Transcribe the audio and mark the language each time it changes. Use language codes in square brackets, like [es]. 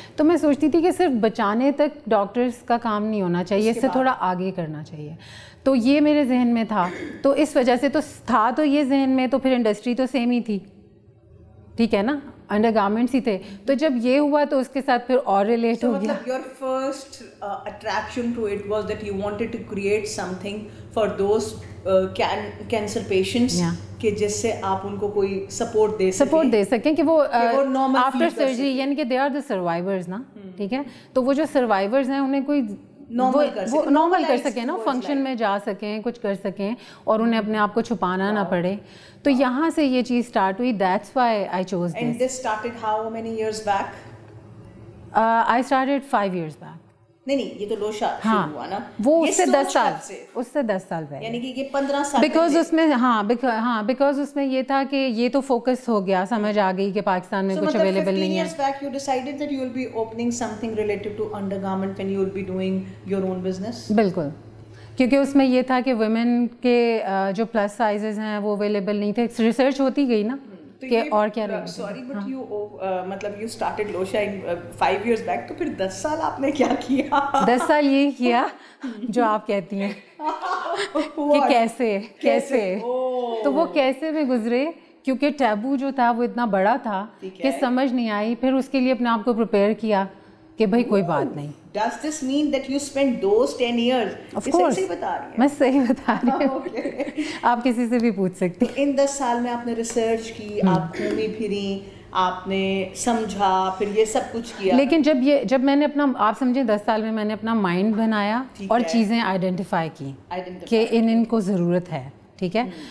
[ur] تو میں سوچتی تھی کہ صرف بچانے تک ڈاکٹرس کا کام نہیں ہونا چاہیے, اس سے تھوڑا آگے کرنا چاہیے. تو یہ میرے ذہن میں تھا, تو اس وجہ سے تو تھا تو یہ ذہن میں, تو پھر انڈسٹری تو سیم ہی تھی, ٹھیک ہے نا, انڈر گارمنٹس ہی تھے. تو جب یہ ہوا تو اس کے ساتھ پھر اور ریلیٹ ہو گیا. [en] مطلب your first attraction to it was that you wanted to create something for those cancer patients [ur] کہ جس سے آپ ان کو کوئی سپورٹ دے سکیں کہ وہ آفٹر سرجری, یعنی کہ [en] they are the survivors [ur] نا, ٹھیک ہے. تو وہ جو سروائیورز ہیں انہیں کوئی وہ نارمل کر سکیں نا, فنکشن میں جا سکیں, کچھ کر سکیں, اور انہیں اپنے آپ کو چھپانا نہ پڑے. تو یہاں سے یہ چیز اسٹارٹ ہوئی. [en] That's why I chose this. And this started how many years back? I started 5 years back. [ur] نہیں یہ تو لوشا شروع ہوا نا, وہ اس سے 10 سال پہلے, یعنی کہ یہ 15 سال بیکاز اس میں بیکاز اس میں یہ تھا کہ یہ تو فوکس ہو گیا, سمجھ آ گئی کہ پاکستان میں کچھ اویلیبل نہیں ہے. [en] 15 years back you decided that you will be opening something related to undergarment when you will be doing your own business. [ur] بالکل, کیونکہ اس میں یہ تھا کہ ویمن کے جو پلس سائزز ہیں وہ اویلیبل نہیں تھے. ریسرچ ہوتی گئی نا کہ اور کیا رہے. [en] sorry but you مطلب you started لوشا in 5 years back, [ur] تو پھر 10 سال آپ نے کیا کیا؟ 10 سال یہی کیا جو آپ کہتی ہیں کہ کیسے تو وہ کیسے میں گزرے, کیونکہ ٹیبو جو تھا وہ اتنا بڑا تھا کہ سمجھ نہیں آئی. پھر اس کے لیے اپنے آپ کو پریپیئر کیا کہ بھائی کوئی بات نہیں. [en] Does this mean that you spent those 10 years? Of course. [ur] میں صحیح بتا رہی ہوں, آپ کسی سے بھی پوچھ سکتے. ان 10 سال میں آپ نے ریسرچ کی, آپ گھومی پھری, آپ نے سمجھا, پھر یہ سب کچھ کیا. لیکن جب میں نے اپنا, آپ سمجھیں 10 سال میں میں نے اپنا مائنڈ بنایا اور چیزیں آئیڈینٹیفائی کی کہ ان کو ضرورت ہے, ٹھیک ہے.